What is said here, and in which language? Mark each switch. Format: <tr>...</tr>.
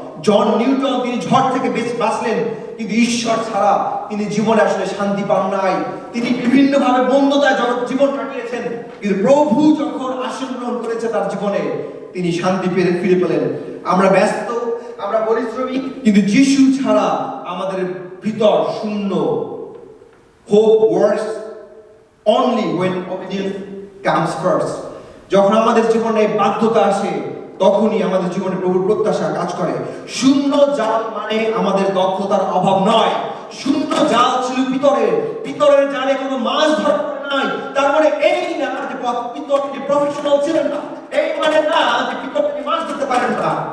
<bn>জন Newton তিনি ঝড় থেকে বাঁচলেন, কিন্তু ঈশ্বর ছাড়া তিনি জীবনে আসলে শান্তি পান নাই। তিনি বিভিন্নভাবে বন্ধতায় জীবন কাটিয়েছেন, কিন্তু প্রভু যখন আসন গ্রহণ করেছে তার জীবনে, তিনি শান্তি ফিরে পেলেন। আমরা ব্যস্ত, আমরা পরিশ্রমী, কিন্তু যিশু ছাড়া আমাদের ভিতর শূন্য।</bn> <en>Hope works only when obedience comes first.</en> <bn>যখন আমাদের জীবনে বাধ্যতা আসে, তখনই আমাদের জীবনে প্রভুর প্রত্যাশা কাজ করে। শূন্য জাল মানে আমাদের দক্ষতার অভাব নয়। শূন্য জাল ছিল পিতরের জালে কোনো মাছ ধরা নাই। তার মানে এই না যে পিতর প্রফেশনাল ছিলেন না, এই মানে না যে পিতর মাছ ধরতে পারেন না।</bn>